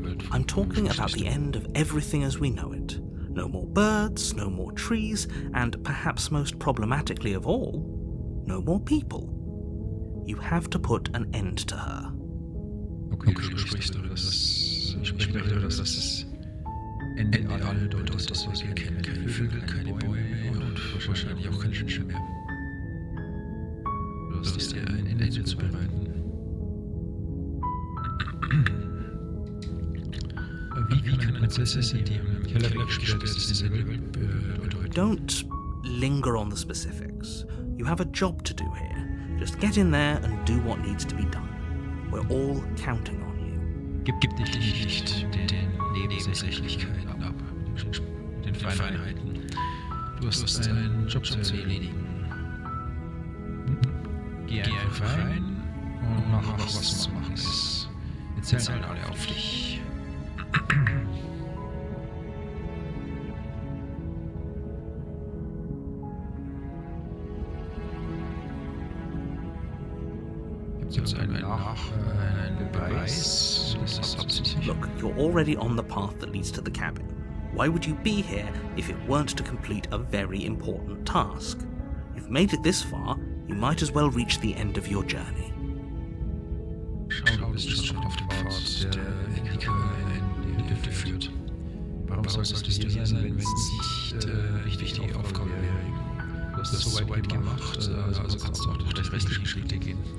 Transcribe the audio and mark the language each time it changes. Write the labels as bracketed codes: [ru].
[en] I'm talking about the end of everything as we know it. No more birds, no more trees, and perhaps most problematically of all, no more people. You have to put an end to her. [de] Okay, du sprichst darüber, dass das Ende aller bedeutet, das, was wir kennen. Keine Vögel, keine Bäume und wahrscheinlich auch keine Menschen mehr. Du hast dir ein Ende zu bereiten. Wie kann eine Prinzessin, die im Keller weggesperrt ist, diese Welt bedeuten? [en] Don't linger on the specifics. You have a job to do here. Just get in there and do what needs to be done. We're all counting on you. [de] Gib dich nicht den Nebensächlichkeiten ab, den Feinheiten. Du hast einen Job zu erledigen. Geh einfach rein und mach was zu machen ist. Wir zählen alle auf dich. Gibt es einen Beweis? Das ist absichtlich. [en] Look, you're already on the path that leads to the cabin. Why would you be here if it weren't to complete a very important task? You've made it this far, you might as well reach the end of your journey. [de] Schau, du bist schon auf dem Pfad, der in die Hütte führt. Warum solltest du hier sein, wenn es nicht richtig die Aufgabe wäre? Du hast es so weit gemacht, also kannst du auch durch die restlichen Schritte gehen.